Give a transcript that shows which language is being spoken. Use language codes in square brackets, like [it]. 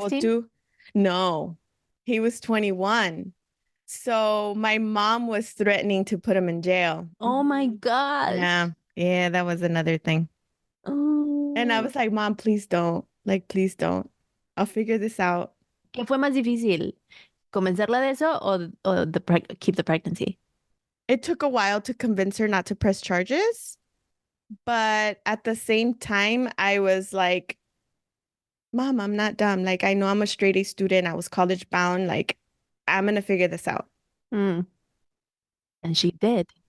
[en] 16? do. No, he was 21. So my mom was threatening to put him in jail. Oh my gosh. Yeah. Yeah, that was another thing. And I Oh. was like, Mom, please don't. Like, please don't. I'll figure this out. [es] ¿Qué fue más difícil? ¿Convencerla de eso o keep the pregnancy? [en] It took a while to convince her not to press charges, but at the same time, I was like, Mom, I'm not dumb. Like, I know I'm a straight A student. I was college bound. Like, I'm gonna figure this out. Mm. And she did.